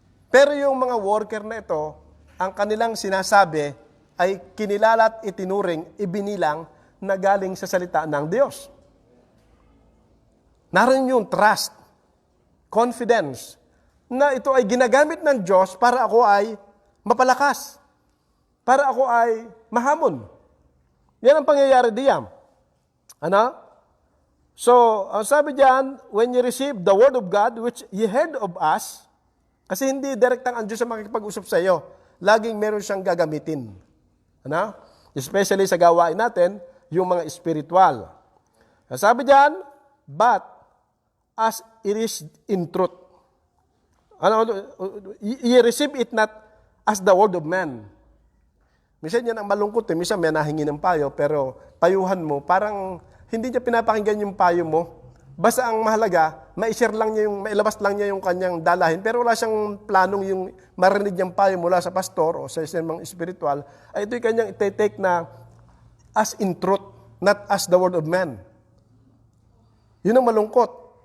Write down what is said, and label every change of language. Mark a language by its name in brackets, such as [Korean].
[Filipino] Pero yung mga worker na ito, ang kanilang sinasabi ay kinilala at itinuring, ibinilang na galing sa salita ng Diyos. Naroon yung trust, confidence, na ito ay ginagamit ng Diyos para ako ay mapalakas, para ako ay mahamon. Yan ang pangyayari diyan. Ano? So, ang sabi diyan, [English] when you receive the word of God, which ye heard of us, [Filipino] kasi hindi direktang ang Diyos ang makikipag-usap sa iyo. Laging meron siyang gagamitin. Ano? Especially sa gawain natin, yung mga spiritual. Ang sabi diyan, [English] but as it is in truth. Ano, ye receive it not as the word of man. [Filipino] Minsan yan ang malungkot eh. Minsan may nahingi ng payo, pero payuhan mo, parang hindi niya pinapakinggan yung payo mo. Basta ang mahalaga, ma-share lang niya mailabas lang niya yung kanyang dalahin, pero wala siyang planong yung marinig niyang payo mula sa pastor o sa isang spiritual, ay ito'y kanyang ite-take na [English] as in truth, not as the word of man. [Filipino] Yun ang malungkot.